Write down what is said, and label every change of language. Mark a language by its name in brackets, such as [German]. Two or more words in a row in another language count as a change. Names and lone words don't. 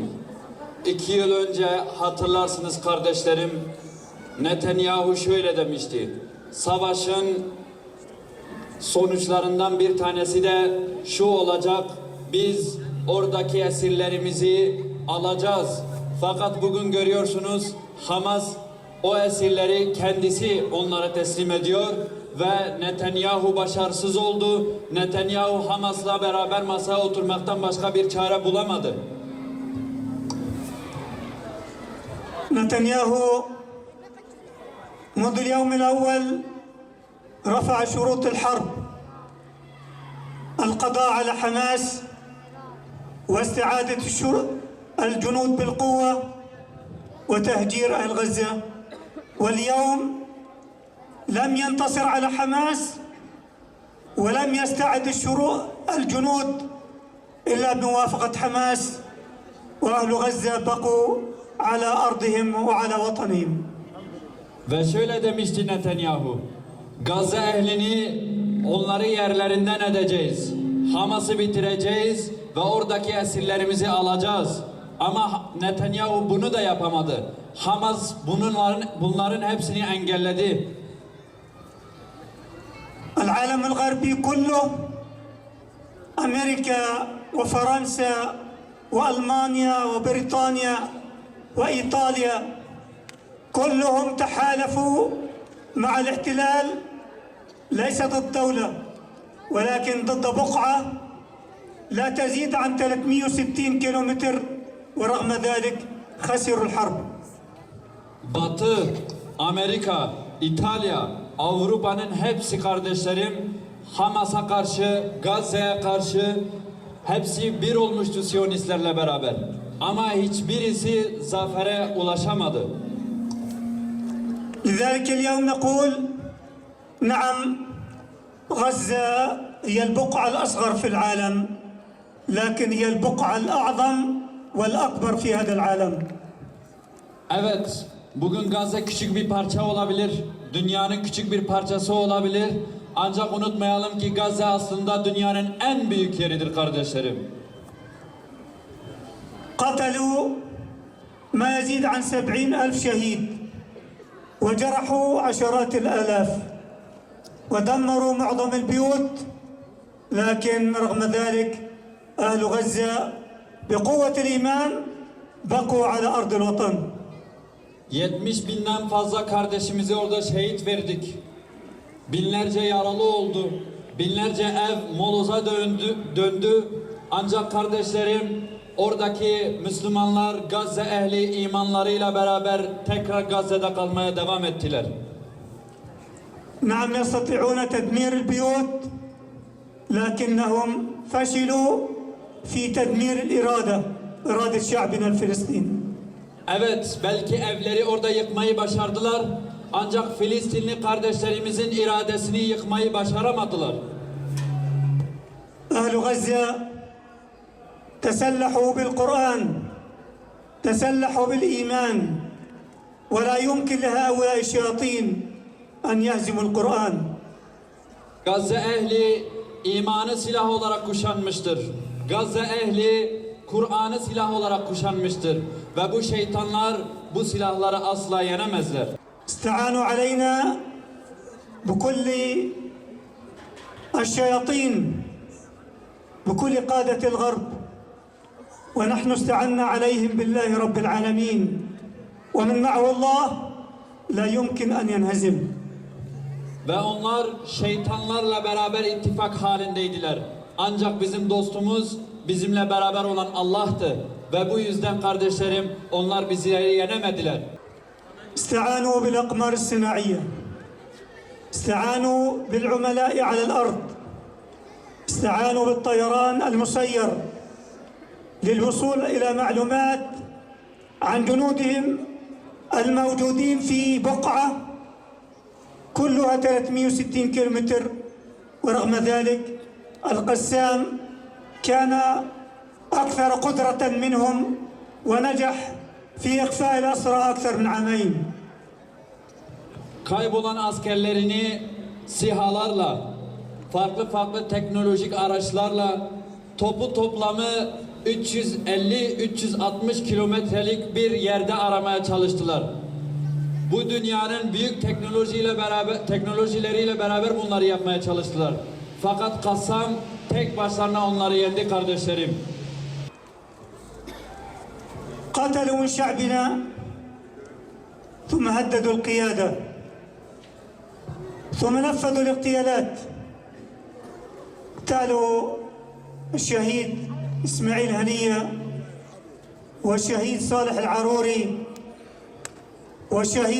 [Turkish] 2 yıl önce hatırlarsınız kardeşlerim, Netanyahu şöyle demişti: savaşın sonuçlarından bir tanesi de şu olacak: biz oradaki esirlerimizi alacağız. Fakat bugün görüyorsunuz Hamas o esirleri kendisi onlara teslim ediyor ve Netanyahu başarısız oldu. Netanyahu Hamas'la beraber masaya oturmaktan başka bir çare bulamadı. [Arabic] نتنياهو منذ اليوم الأول رفع شروط الحرب: القضاء على حماس واستعادة الجنود بالقوة وتهجير أهل غزة. واليوم لم ينتصر على حماس ولم يستعد الجنود إلا بموافقة حماس، وأهل غزة بقوا على أرضهم وعلى وطنهم. [Turkish] Ve şöyle demişti Netanyahu: Gazze ehlini, onları yerlerinden edeceğiz. Hamas'ı bitireceğiz ve oradaki esirlerimizi alacağız. Ama Netanyahu bunu da yapamadı. Hamas bunların hepsini engelledi. [Arabic] العالم الغربي كله، أمريكا وفرنسا وألمانيا وبريطانيا وإيطاليا كلهم تحالفوا مع الاحتلال، ليس ضد دولة ولكن ضد بقعة لا تزيد عن 360 كيلومتر، ورغم ذلك خسروا الحرب. [Turkish] Batı, Amerika, İtalya, Avrupa'nın hepsi kardeşlerim Hamas'a karşı, Gazze'ye karşı hepsi bir olmuştu Siyonistlerle beraber. Ama hiçbirisi zafere ulaşamadı. [Arabic] لذلك اليوم نقول نعم، غزة هي البقعة الأصغر في العالم، لكن هي البقعة الأعظم والأكبر في هذا العالم. [Turkish] Evet, bugün Gazze küçük bir parça olabilir, dünyanın küçük bir parçası olabilir. Ancak unutmayalım ki Gazze aslında dünyanın en büyük yeridir kardeşlerim. [Arabic] قتلوا ما يزيد عن 70,000 شهيد وجرحوا عشرات الآلاف ودمروا معظم البيوت، لكن رغم ذلك أهل غزة بقوة الإيمان بقوا على أرض الوطن. [Turkish] 70 binden fazla kardeşimizi orada şehit verdik. Binlerce yaralı oldu. Binlerce ev moloza döndü. Ancak kardeşlerim, oradaki Müslümanlar Gazze ehli imanlarıyla beraber tekrar Gazze'de kalmaya devam ettiler. [Arabic] نعم يستطيعون تدمير البيوت لكنهم فشلوا في تدمير إرادة شعبنا الفلسطيني. [Turkish] Evet, belki evleri orada yıkmayı başardılar. Ancak Filistinli kardeşlerimizin iradesini yıkmayı başaramadılar. [Arabic] أهل غزة تسلحوا بالقرآن، تسلحوا بالإيمان، ولا يمكن لهؤلاء الشياطين أن يهزموا القرآن. [Turkish] Gazze ehli imanı silah olarak kuşanmıştır. Gazze ehli Kur'an'ı silah olarak kuşanmıştır. Ve bu şeytanlar bu silahları asla yenemezler. [Arabic] استعانوا علينا بكل الشياطين، بكل قادة الغرب، ونحن استعنا عليهم بالله رب العالمين، ومن معه الله لا يمكن أن ينهزم. [Turkish] Ve onlar şeytanlarla beraber ittifak halindeydiler. Ancak bizim dostumuz bizimle beraber olan Allah'tı. Ve bu yüzden kardeşlerim onlar bizleri yenemediler. [Arabic] استعانوا بالأقمار الصناعية، استعانوا بالعملاء على الأرض، استعانوا بالطيران المسير للوصول إلى معلومات عن جنودهم الموجودين في بقعة كلها 360 كيلومتر، ورغم ذلك القسام كان أكثر قدرة منهم ونجح في إخفاء الأسرى أكثر من عامين. [Turkish] Kaybolan askerlerini SİHA'larla, farklı teknolojik araçlarla toplamı 350-360 kilometrelik bir yerde aramaya çalıştılar. Bu dünyanın büyük teknolojileriyle beraber bunları yapmaya çalıştılar. Fakat Kassam tek başlarına onları yendi kardeşlerim. [Arabic] قاتلوا من شعبنا ثم هددوا القيادة ثم نفذوا الاغتيالات. اغتالوا الشهيد إسماعيل هنية والشهيد صالح العروري والشهيد